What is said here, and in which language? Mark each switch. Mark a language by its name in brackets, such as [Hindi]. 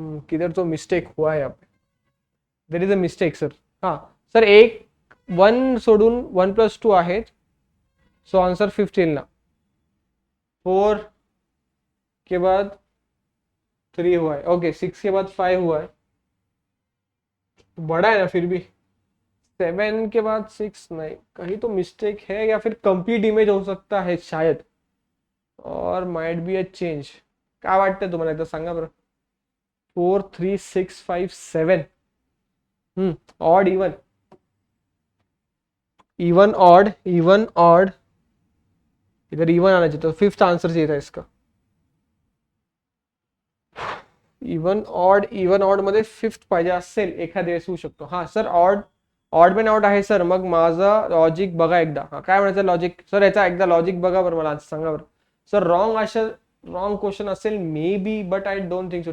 [Hindi] किधर तो मिस्टेक हुआ है यहाँ पे, [English] There is a mistake sir. [Marathi] हाँ सर, एक 1 सोडून 1+2 आहेत, सो आंसर 5th येईल ना. [Hindi] 4 के बाद 3 हुआ है, ओके 6 के बाद 5 हुआ है, बड़ा है ना फिर भी. 7 के बाद 6 नहीं, कहीं तो मिस्टेक है या फिर कंप्लीट इमेज हो सकता है शायद, और [English] Might be a change. [Marathi] काय वाटतं तुम्हाला एकदा सांगा बरं. 4, 3, 6, 5, 7. [Hindi] Odd even, even odd, even odd, इधर इवन आना चाहिए, तो 5th आंसर चाहिए था इसका. [Marathi] इवन ऑड मध्ये 5th पाहिजे असेल एखाद्या वेळेस होऊ शकतो. हा सर ऑड मॅन आउट आहे सर. मग माझं लॉजिक बघा एकदा. हा काय म्हणायचं लॉजिक सर, याचा एकदा लॉजिक बघा बरं, मला सांगा बरं सर. [English] Wrong question असेल maybe, but I don't think so.